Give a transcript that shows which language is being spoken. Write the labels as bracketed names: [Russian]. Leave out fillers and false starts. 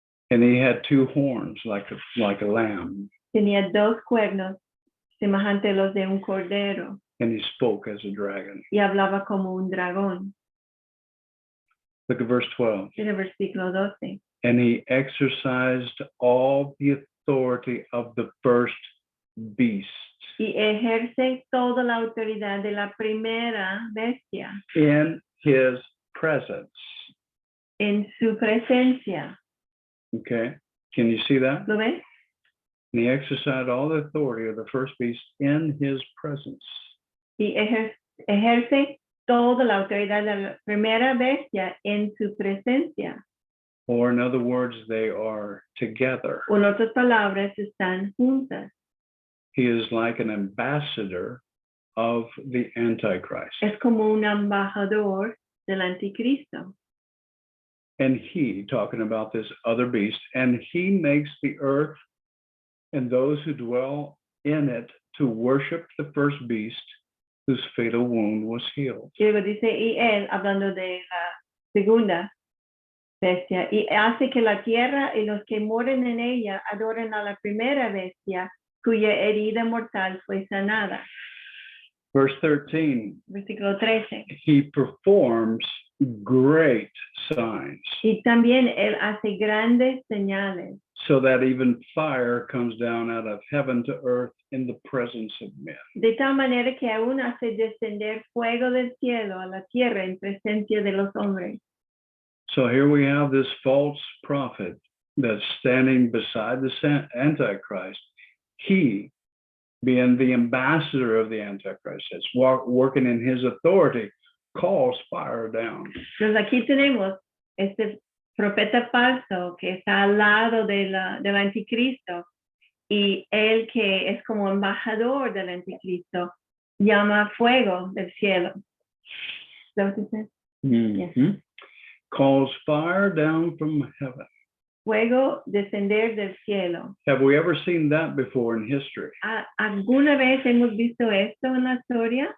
[English] And he had two horns like a lamb, [Spanish] Tenía dos cuernos semejantes a los de un cordero [English] and he spoke as a dragon. [Spanish] y hablaba como un dragón. [English] Look at verse 12. [Spanish] En el versículo 12. [English] And he exercised all the authority of the first beast [Spanish] Y ejerce toda la autoridad de la primera bestia [English] in his presence. [Spanish] en su presencia. [English] Okay, can you see that? [Spanish] ¿Lo ves? [English] And he exercised all the authority of the first beast in his presence. [Spanish] Y ejerce toda la autoridad de la primera bestia en su presencia. [English] Or in other words, they are together. [Spanish] O en otras palabras, están juntas. [English] He is like an ambassador of the Antichrist. [Spanish] Es como un embajador del anticristo. [English] And he, talking about this other beast, and he makes the earth and those who dwell in it to worship the first beast whose fatal wound was healed. [Spanish] Y luego dice, y él, hablando de la segunda bestia, y hace que la tierra y los que moren en ella adoren a la primera bestia, cuya herida mortal fue sanada. [English] Verse 13, [Spanish] Versículo 13. [English] he performs great signs, [Spanish] Y también él hace grandes señales, [English] so that even fire comes down out of heaven to earth in the presence of men. [Spanish] de tal manera que aún hace descender fuego del cielo a la tierra en presencia de los hombres. [English] So here we have this false prophet that's standing beside the Antichrist. He, being the ambassador of the Antichrist, that's working in his authority, calls fire down. [Spanish] Entonces aquí tenemos este profeta falso que está al lado del anticristo, y él que es como embajador del anticristo llama fuego del cielo. [English] ¿Is that what it says? Mm-hmm. Calls fire down from heaven. [Spanish] Fuego descender del cielo. [English] Have we ever seen that before in history? [Spanish] ¿Alguna vez hemos visto esto en la historia?